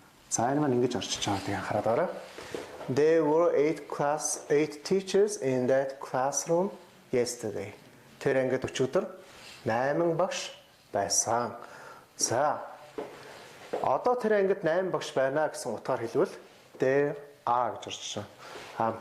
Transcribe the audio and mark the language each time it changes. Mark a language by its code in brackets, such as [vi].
[mn] За энэ маань ингэж орчиж байгаа тийм хараад байгаа. [en] There were 8 teachers in that classroom yesterday. [mn] Тэр ангид өчигдөр 8 багш байсан. За одоо тэр ангид 8 багш байна гэсэн утгаар хэлвэл [en] there are [mn] гэж орчиж байгаа.